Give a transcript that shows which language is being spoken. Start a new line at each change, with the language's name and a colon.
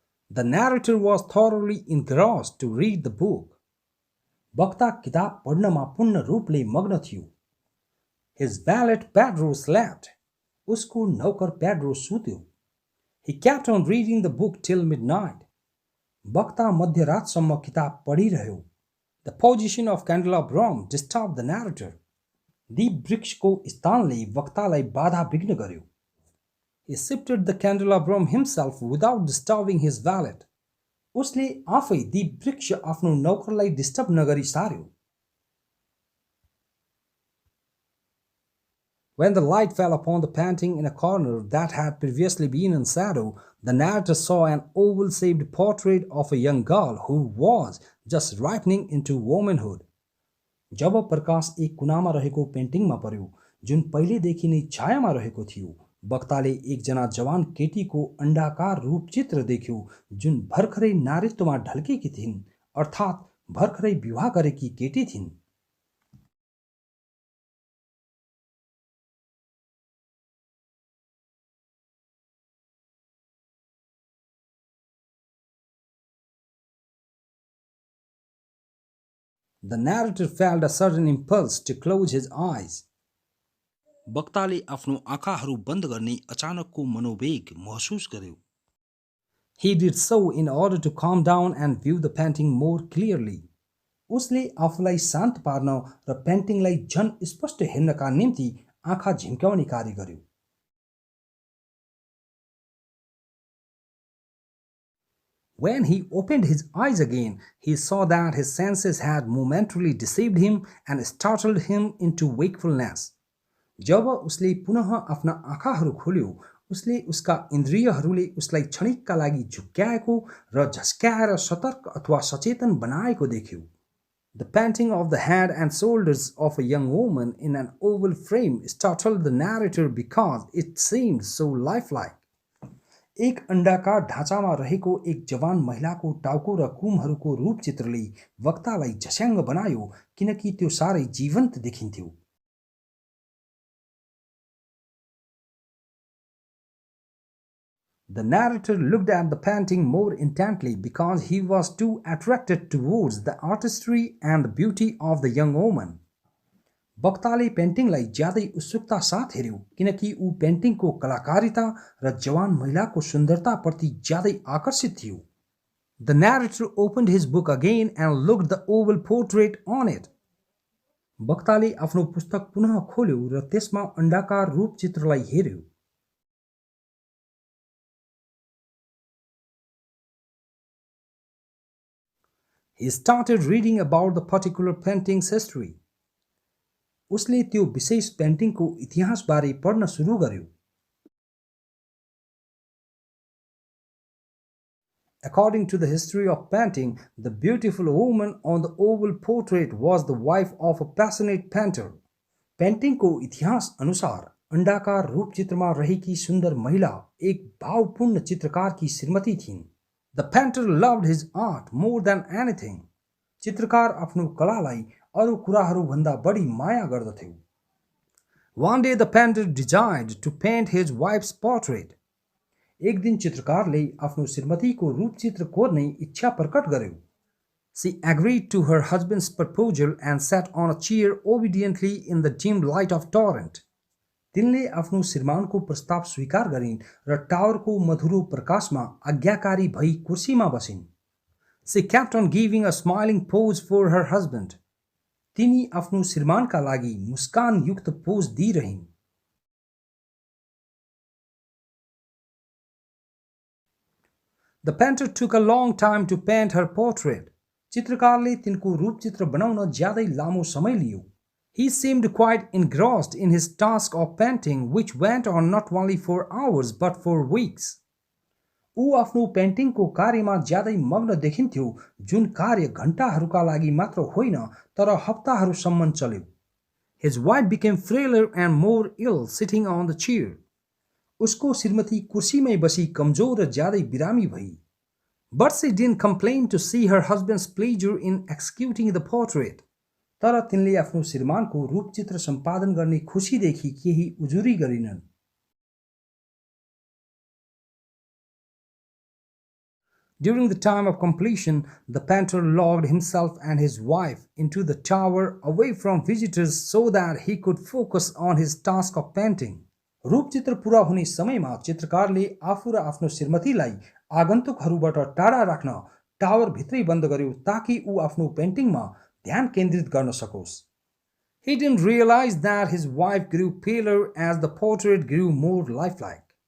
English: The narrator was thoroughly engrossed to read the book.
Nepali: वक्ता किताब पढ्नमा पूर्ण रूपले मग्न थियो।
English: His valet Pedro slept.
Nepali: उसको नौकर पेड्रो सुत्यो।
English: He kept on reading the book till midnight.
Nepali: वक्ता मध्यरातसम्म किताब पढिरह्यो।
English: The position of candelabrum disturbed the narrator.
Nepali: दीप वृक्षको स्थानले वक्तालाई बाधा विघ्न गर्यो।
English: He shifted the candelabrum himself without disturbing his valet.
Nepali: उसले आफै दीप वृक्ष आफ्नो नौकरलाई डिस्टर्ब नगरी सार्यो।
English: When the light fell upon the painting in a corner that had previously been in shadow, the narrator saw an oval-shaped portrait of a young girl who was just ripening into womanhood.
Nepali: जब प्रकाश एक कुनामा रहेको पेन्टिङमा पर्यो जुन पहिलेदेखि नै छायामा रहेको थियो, वक्ताले एकजना जवान केटीको अण्डाकार रूपचित्र देख्यो जुन भर्खरै नारीत्वमा ढल्केकी थिइन्, अर्थात् भर्खरै विवाह गरेकी केटी थिइन्।
English: The narrator felt a sudden impulse to close his eyes.
Nepali: वक्ताले आफ्नो आँखाहरू बन्द गर्ने अचानकको मनोवेग महसुस गर्यो।
English: He did so in order to calm down and view the painting more clearly.
Nepali: उसले आफूलाई शान्त पार्न र पेन्टिङलाई झन स्पष्ट हेर्नका निम्ति आँखा झिम्क्याउने कार्य गर्यो।
English: When he opened his eyes again, he saw that his senses had momentarily deceived him and startled him into wakefulness.
Nepali: जब उसले पुनः आफ्ना आँखाहरू खोल्यो, उसले उसका इन्द्रियहरूले उसलाई क्षणिकका लागि झुक्क्याएको र झस्क्याएर सतर्क अथवा सचेतन बनाएको देख्यो।
English: The painting of the head and shoulders of a young woman in an oval frame startled the narrator because it seemed so lifelike.
Nepali: एक अण्डाकार ढाँचामा रहेको एक जवान महिलाको टाउको र कुमहरूको रूपचित्रले वक्तालाई झस्याङ्ग बनायो किनकि त्यो साह्रै जीवन्त देखिन्थ्यो।
English: The narrator looked at the painting more intently because he was too attracted towards the artistry and the beauty of the young woman.
Nepali: वक्ताले पेन्टिङलाई ज्यादै उत्सुकता साथ हेर्यो किनकि ऊ पेन्टिङको कलाकारिता र जवान महिलाको सुन्दरताप्रति ज्यादै आकर्षित थियो।
English: The narrator opened his book again and looked the oval portrait on it.
Nepali: वक्ताले आफ्नो पुस्तक पुनः खोल्यो र त्यसमा अण्डाकार रूपचित्रलाई हेर्यो।
English: He started reading about the particular painting's history.
Nepali: उसले त्यो विशेष पेन्टिङको इतिहासबारे पढ्न सुरु गर्यो।
English: According to the history of painting, the beautiful woman on the oval portrait was the wife of a passionate painter.
Nepali: पेन्टिङको इतिहास अनुसार अण्डाकार रूपचित्रमा रहेकी सुन्दर महिला एक भावपूर्ण चित्रकारकी श्रीमती थिइन्।
English: The painter loved his art more than anything.
Nepali: चित्रकार आफ्नो कलालाई अरू कुराहरूभन्दा बढी माया गर्दथ्यो।
English: One day the painter desired to paint his wife's portrait.
Nepali: एक दिन चित्रकारले आफ्नो श्रीमतीको रूपचित्र कोर्ने इच्छा प्रकट गर्यो।
English: She agreed to her husband's proposal and sat on a chair obediently in the dim light of torrent.
Nepali: तिनले आफ्नो श्रीमानको प्रस्ताव स्वीकार गरिन् र टावरको मधुरो प्रकाशमा आज्ञाकारी भई कुर्सीमा बसिन्।
English: She kept on giving a smiling pose for her husband.
Nepali: तिनी आफ्नो श्रीमानका लागि मुस्कान युक्त pose दिइरहिन्।
English: The painter took a long time to paint her portrait.
Nepali: चित्रकारले तिनको रूपचित्र बनाउन ज्यादै लामो समय लियो।
English: He seemed quite engrossed in his task of painting, which went on not only for hours but for weeks.
Nepali: ऊ आफ्नो पेन्टिङको कार्यमा ज्यादै मग्न देखिन्थ्यो जुन कार्य घण्टाहरूका लागि मात्र होइन तर हप्ताहरूसम्म चल्यो।
English: His wife became frailer and more ill sitting on the chair.
Nepali: उसको श्रीमती कुर्सीमै बसी कमजोर र ज्यादै बिरामी भई।
English: But she didn't complain to see her husband's pleasure in executing the portrait.
Nepali: तर तिनले आफ्नो श्रीमानको रूपचित्र सम्पादन गर्ने खुसीदेखि केही उजुरी गरिनन्.
English: During the time of completion, the painter locked himself and his wife into the tower away from visitors so that he could focus on his task of painting.
Nepali: रूपचित्र पूरा हुने समयमा चित्रकारले आफू र आफ्नो श्रीमतीलाई आगन्तुकहरूबाट टाढा राख्न टावर भित्रै बन्द गर्यो ताकि ऊ आफ्नो पेन्टिङमा ध्यान केन्द्रित गर्न सकोस्.
English: He didn't realize that his wife grew paler as the portrait grew more lifelike.